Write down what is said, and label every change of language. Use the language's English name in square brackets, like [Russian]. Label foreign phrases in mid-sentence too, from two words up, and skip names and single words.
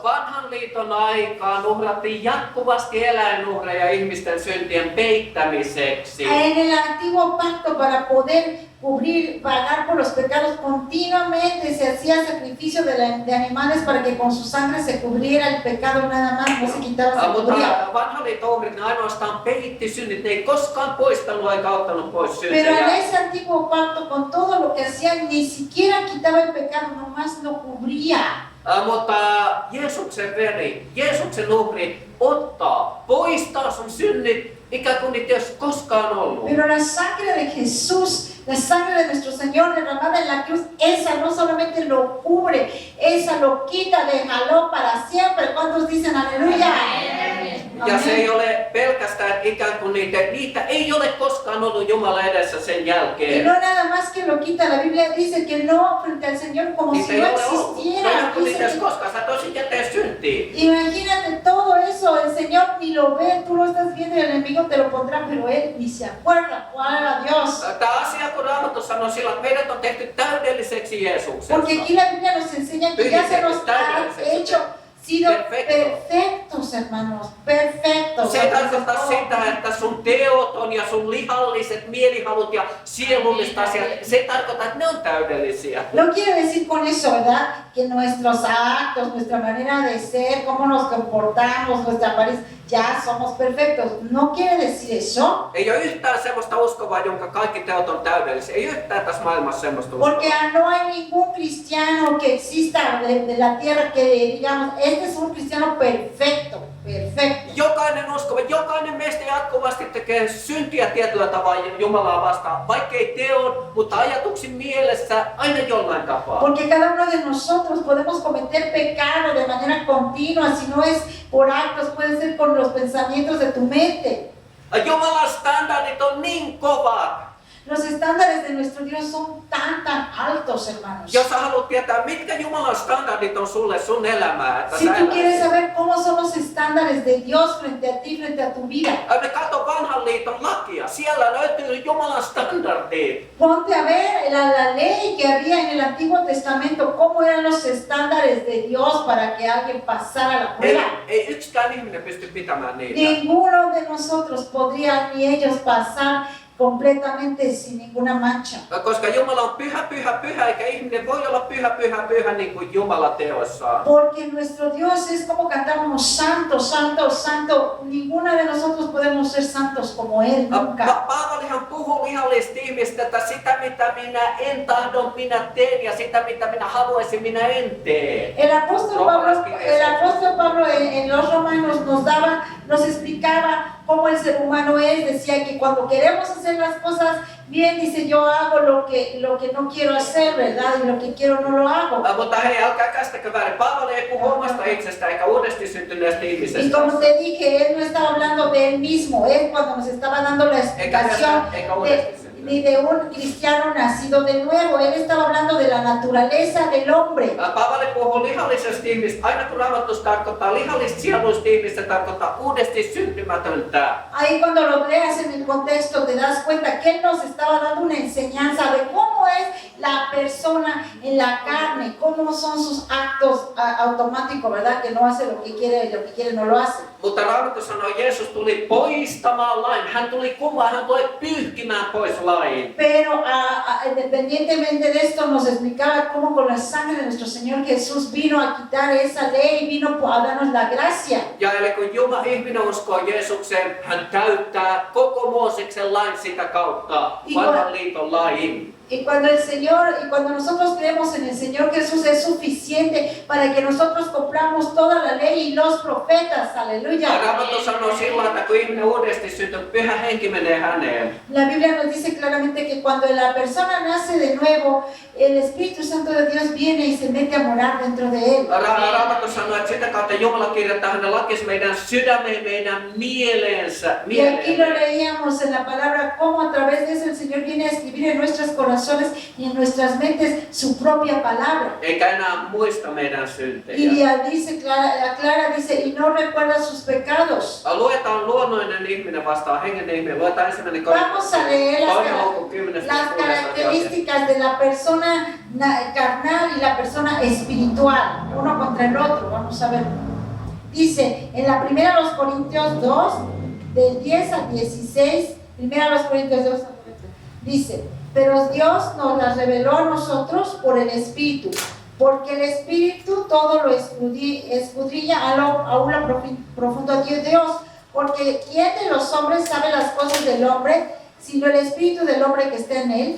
[Finnish] Vanhan liiton aikaan uhrattiin jatkuvasti eläinuhreja ihmisten syntien peittämiseksi. [Spanish] En el antiguo pacto, para poder cubrir, pagar por los pecados, continuamente se hacía sacrificio de animales para que con su sangre se cubriera el pecado nada más, no se quitaba, se cubría. [Finnish] Mutta vanhan liiton uhrit ne ainoastaan peitti synnit, ne ei koskaan poistanut eikä ottanut pois [Spanish] Pero en [Finnish] syntejä. [Spanish] ese antiguo pacto, con todo lo que hacían, ni siquiera quitaba el pecado, nomás lo cubría. [Finnish] Mutta Jeesuksen veri, Jeesuksen uhri ottaa, poistaa sun synnit, ikään kuin niitä ei olisi koskaan ollut. [Spanish] Pero la sangre de Jesús, la sangre de nuestro Señor derramada en la cruz, esa no solamente lo cubre, esa lo quita, déjalo para siempre. ¿Cuántos dicen aleluya? [Finnish] Ja se ei ole pelkästään ikään kuin niitä ei ole koskaan ollut Jumala edessä sen [Spanish] Y [Finnish] jälkeen. [Spanish] no nada más que lo quita, la Biblia dice que no frente al Señor como [Finnish] Niitä [Spanish] si [Finnish] ei [Spanish] no [Finnish] ole ollut. [Spanish] existiera. [Finnish] No kun niitä [Spanish] Dice [Finnish] ei [Spanish] que- [Finnish] koskaan, sä toisit jäteen syntiin. [Spanish] Imagínate todo eso, el Señor ni lo ve, tú lo estás viendo y el enemigo te lo pondrá, pero Él ni se acuerda. ¡Gloria a Dios! [Finnish] Tämä asia, kun Raamattu sanoo sillä, että meidät on tehty täydelliseksi Jeesuksessa. [Spanish] Porque aquí la Biblia nos enseña que ya se nos ha hecho, sido perfectos, hermanos, perfectos. [Finnish] Se ei tarkoita sitä, että sun teot on ja sun lihalliset mielihalut ja sielulliset asiat, se ei tarkoita, että ne on täydellisiä. [Spanish] No quiere decir con eso, ¿verdad? Que nuestros actos, nuestra manera de ser, cómo nos comportamos, nuestra apariencia, ya somos perfectos. No quiere decir eso. [Finnish] Ei ole yhtään semmoista uskovaa, jonka kaikki teot on täydellisiä. Ei yhtään tässä maailmassa semmoista uskovaa. [Spanish] Porque no hay ningún cristiano que exista de la tierra que digamos, este es un cristiano perfecto, perfecto. [Finnish] Jokainen uskova, jokainen meistä jatkuvasti tekee syntiä tietyllä tavalla Jumalaa vastaan. Vaikka ei teon, mutta ajatuksin mielessä aina jollain tapaa. [Spanish] Porque cada uno de nosotros podemos cometer pecado de manera continua, si no es por actos, puede ser con los pensamientos de tu mente. [Finnish] Jumalan standardit on niin kovat. [Spanish] Los estándares de nuestro Dios son tan altos, hermanos. [Finnish] Jos sä haluat tietää, mitkä Jumalan standardit on sulle sun elämää, että [Spanish] Si [Finnish] sä [Spanish] tú [Finnish] elät. [Spanish] quieres saber cómo son los estándares de Dios frente a ti, frente a tu vida, [Finnish] Me katso vanhan liiton lakia. Siellä löytyy Jumalan standardit. [Spanish] ponte a ver la ley que había en el Antiguo Testamento, cómo eran los estándares de Dios para que alguien pasara la prueba. [Finnish] Ei yksikään ihminen pysty pitämään niitä. [Spanish] Ninguno de nosotros podría ni ellos pasar completamente sin ninguna mancha. [Finnish] Koska Jumala on pyhä, pyhä, pyhä, eikä ihminen voi olla pyhä, pyhä, pyhä niin kuin Jumala teossaan. [Spanish] Porque nuestro Dios es como cantábamos, santo, santo, santo. Ninguno de nosotros podemos ser santos como Él, nunca. [Finnish] Paavalihan puhuu lihallisista ihmistä, että sitä mitä minä en tahdon, minä teen ja sitä mitä minä haluaisin, minä en tee. [Spanish] El apóstol Pablo en los Romanos nos explicaba cómo el ser humano es. Decía que cuando queremos hacer las cosas bien, dice, yo hago lo que no quiero hacer, ¿verdad? Y lo que quiero no lo hago. [Finnish] Mutta hei, älkää käsittäkö väärin. Paavali ei puhu omasta itsestään eikä uudesti syntyneestä [Spanish] Y [Finnish] ihmisestä. [Spanish] como te dije, él no estaba hablando de él mismo, él cuando nos estaba dando la explicación ni de un cristiano nacido de nuevo, él estaba hablando de la naturaleza del hombre. [Finnish] Paavali puhuu lihallisesta ihmistä. Aina kun Raamattus tarkoittaa lihallista sieluista ihmistä, tarkoittaa uudesti syntymätöntä. [Spanish] Ahí cuando lo leas en el contexto te das cuenta que él nos estaba dando una enseñanza de cómo es la persona en la carne, cómo son sus actos automáticos, ¿verdad? Que no hace lo que quiere no lo hace. [Finnish] Mutta Raamattu sanoo, Jeesus tuli poistamaan lain. Hän tuli kumoamaan, hän tuli pyyhkimään pois lain. [Spanish] Pero independientemente de esto nos explicaba cómo con la sangre de nuestro Señor Jesús vino a quitar esa ley, vino a darnos la gracia. [Finnish] Ja eli kun ihminen uskoo Jeesukseen, hän täyttää koko Mooseksen lain sitä kautta, vanhan liiton lain. [Spanish] Y cuando nosotros creemos en el Señor Jesús es suficiente para que nosotros compramos toda la ley y los profetas, aleluya. [Finnish] Raamattu sanoo silloin, että kun ihminen uudesti syntyy, Pyhä Henki menee häneen. [Spanish] La Biblia nos dice claramente que cuando la persona nace de nuevo, el Espíritu Santo de Dios viene y se mete a morar dentro de él. [Finnish] Raamattu sanoo, että sitä kautta Jumala kirjoittaa hänen lakis meidän sydämeen, meidän mieleensä. [Spanish] Y aquí lo leíamos en la palabra, cómo a través de eso el Señor viene a escribir en nuestros corazones y en nuestras mentes su propia palabra. [Finnish] Eikä enää muista meidän syntejä. [Spanish] Y dice, Clara dice, y no recuerda sus pecados. [Finnish] Luetaan luonnollinen ihminen vastaan hengen ihminen. Luetaan ensimmäinen [Spanish] Vamos a leer Korintos las características de la persona carnal y la persona espiritual, uno contra el otro. Vamos a ver. Dice, en la primera de los Corintios 2, del 10 al 16, primera de los Corintios 2, dice, pero Dios nos las reveló a nosotros por el Espíritu, porque el Espíritu todo lo escudriña aún lo profundo de Dios, porque ¿quién de los hombres sabe las cosas del hombre, sino el Espíritu del hombre que está en él?